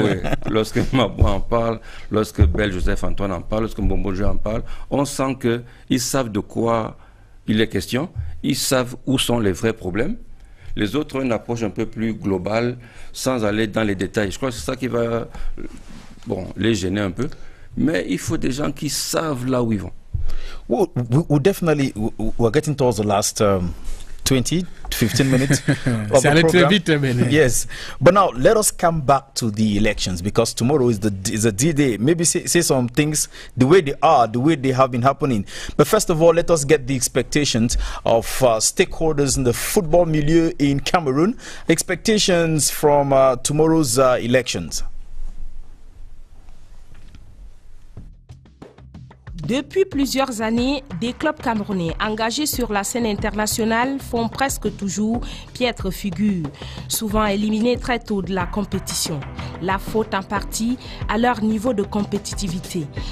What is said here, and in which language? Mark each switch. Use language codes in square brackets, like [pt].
[fr] Oui, lorsque Mabouan en parle, lorsque Bel Joseph Antoine en parle, lorsque Mbombo Jo en parle, on sent qu'ils savent de quoi il est question, ils savent où sont les vrais problèmes. Les autres ont une approche un peu plus globale, sans aller dans les détails. Je crois que c'est ça qui va les gêner un peu. Mais il faut des gens qui savent là où ils vont. [en] Well, we definitely, we're getting towards the last 20 to 15 minutes of the program. Yes, but now let us come back to the elections, because tomorrow is a D-Day. Maybe say some things the way they have been happening. But first of all, let us get the expectations of stakeholders in the football milieu in Cameroon. Expectations from tomorrow's elections. [fr] Depuis plusieurs années, des clubs camerounais engagés sur la scène internationale font presque toujours piètre figure, souvent éliminés très tôt de la compétition. La faute en partie à leur niveau de compétitivité.